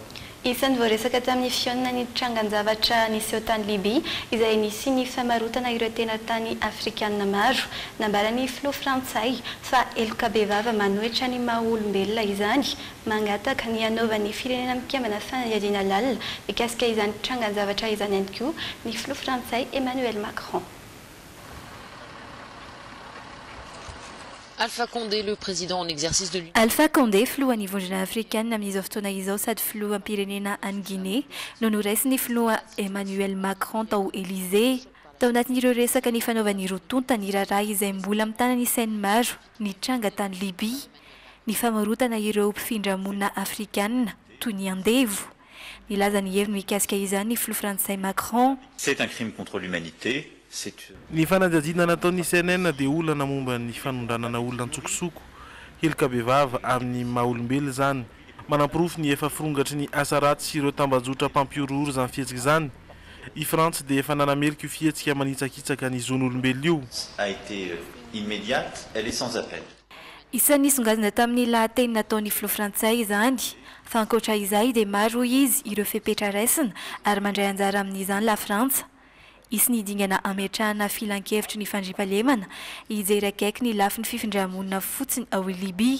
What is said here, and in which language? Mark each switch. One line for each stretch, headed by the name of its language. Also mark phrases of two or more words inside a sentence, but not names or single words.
Malagasy: Isan'ny voaresaka tamin'ny fiona ny trangan-javatra nisy eo tany Libia izay nisy ny famarotana ireo tena tany afrikanina maro. Nambarany filoha frantsay fa eloka be vava manohitra ny maha-olombelona izany mangataka ny anaovan'ny firenena mikambana fanadihadiana lalina mikasika izany trangan-javatra izany ihany koa ny filoha frantsay Emmanuel Macron.
French: Alpha Condé, le président en exercice de l'Union. Alpha Condé,
Malagasy: filohan'ny vondrona africaine amin'izao fotoana izao sady filoham-pirenena any Guinée no noraisiny filoha Emmanuel Macron tao Élysée. Tao anatin'ireo resaka ny fanaovan'ireo tonta ny raharaha izay mbola mitana ny sainy maro ny tranga tany Libia, ny famarotana ireo mpifindra-monina afrikanina toy ny andevo. Nilaza ny heviny mikasika izany ny filoha frantsay Macron.
French: C'est un crime contre l'humanité.
Malagasy: Ny fanadihadiana nataon'ny CNN dia olana momba ny fanondranana olona antsokosoko helika be vava amin'ny maha-olombelona zany manampirofo ny efa firongatry ny asa ratsy sy ireo tambajotra mpampiororo izany fihetsika izany. I Frantsa dia efa nanamerika io fihetsika manitsakitsaka ny zon'olombelona io.
French: A été immédiate, elle est sans appel.
Malagasy: Isan'ny songadina tamin'ny lahateny nataon'ny filoha frantsay izany fa ankoatra izay dia maro izy ireo fepetra raisina ary mandray anjara amin'izany la Frantsa. Isy ny dingana ametrahana filan-kevitry ny fandriampahalemana hijery akaiky ny lafin'ny fifindra-monina fotsiny ao Libia.